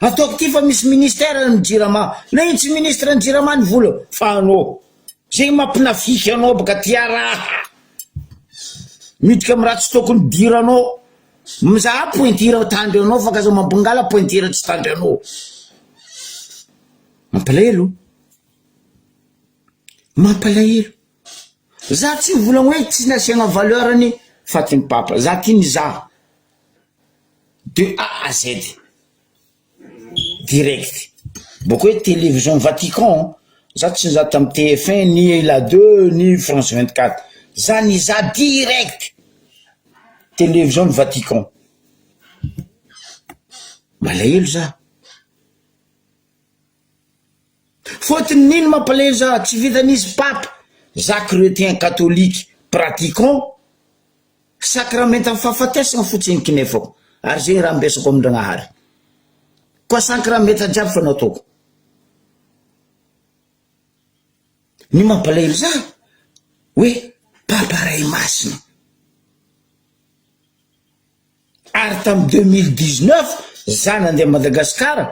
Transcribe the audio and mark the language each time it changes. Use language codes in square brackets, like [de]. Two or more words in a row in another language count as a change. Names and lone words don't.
[mg] ataoko ty fa misy ministère ny Jirama na iny tsy ministre ny Jirama ny vola fa anao zay mampinafiky anao baka tia raha midika amy raha tsy tokony diranao mizaha pointira tandry anao fa kaza mampangala pointira tsy tandry anao mampalahelo za tsy volagny hoe tsy nasiagna valeurany fatiny papa za tiny za [fr] de A à Z direct [mg] boko hoe télévision Vatican za tsy za tam TF1 [fr] ni la 2 ni France 24 [mg] za ni za [fr] direct télévision Vatican [mg] malahelo za fotiny nino mampalahelo za tsy vitan'izy pape za [fr] chrétien catholique pratiquant sacrament [mg] amy fahafatesagna fotsiny kinefako ary zegny raha mbesako amin-dragnahary koa sacrament jiaby fa nataoko ny mampalahelo za hoe papa ray masina ary tam 2019 za nandeha Madagasikara